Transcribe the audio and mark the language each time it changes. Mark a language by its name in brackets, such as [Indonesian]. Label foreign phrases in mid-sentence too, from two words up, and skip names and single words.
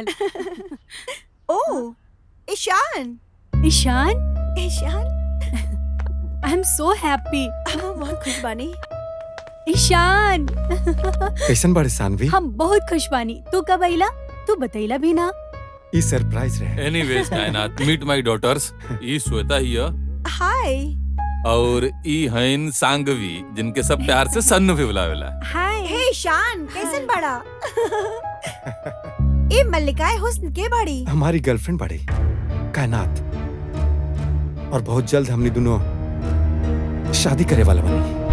[Bhojpuri] ओह, ईशान। ईशान, ईशान, [English] I am so happy. [Bhojpuri] हम बहुत खुश बानी। ईशान, कैसन बाड़ी सानवी? हम बहुत खुश बानी। तू कब आइला? तू बतैला भी ना। ई सरप्राइज रहे। [English] Anyways Kaynat, meet my daughters. [Bhojpuri] ई श्वेता ही है हाय। और ई हईन सांगवी, जिनके सब प्यार से सन्नु भी बुलावेला। हाय। हे ईशान, कैसन बड़ा? ए [Urdu] मल्लिकाए हुस्न [Bhojpuri] के बाड़ी? हमारी गर्लफ्रेंड बाड़ी कायनात। और बहुत जल्द हमनी दोनों शादी करे वाला बनी।